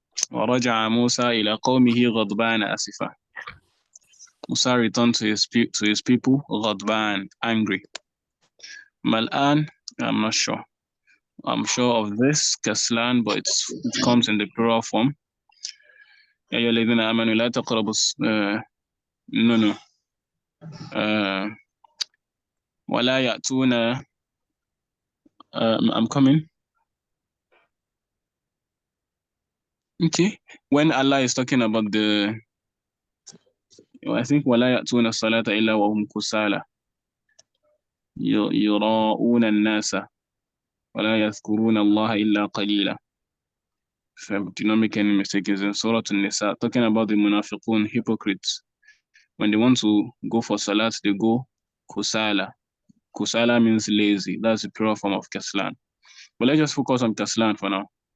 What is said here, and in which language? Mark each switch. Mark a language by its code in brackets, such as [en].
[ar] ورجع موسى إلى قومه غضبان آسفا. [en] Musa returned to his people غضبان, angry. Mal'an, I'm not sure. I'm sure of this Kaslan, but it comes in the plural form. [ar] يا أيها الذين آمنوا لا تقربوا no. ولا يأتون. [en] I'm coming. Okay. When Allah is talking about I think [ar] ولا يأتون الصلاة إلا وهم كسالى يراؤون الناس ولا يذكرون الله إلا قليلا. [en] If I do not make any mistake, is in Surah An-Nisa, talking about the munafiqun, hypocrites. When they want to go for salat, they go kusala. Kusala means lazy. That's the plural form of kaslan. But let's just focus on kaslan for now.